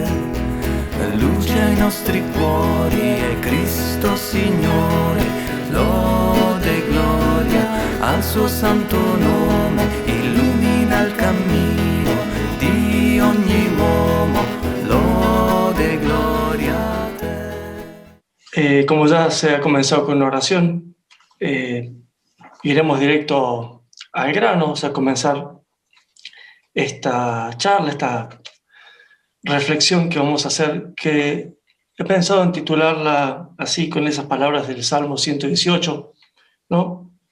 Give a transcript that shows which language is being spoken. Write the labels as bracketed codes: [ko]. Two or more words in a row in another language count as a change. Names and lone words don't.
[it] Luce ai nostri cuori è Cristo Signore, lode e gloria al suo santo nome, illumina il cammino di ogni uomo, lode e gloria a te. [es] Como ya se ha comenzado con una oración, iremos directo al grano, vamos a comenzar esta charla, esta reflexión que vamos a hacer, que he pensado en titularla así, con esas palabras del Salmo 118, ¿no?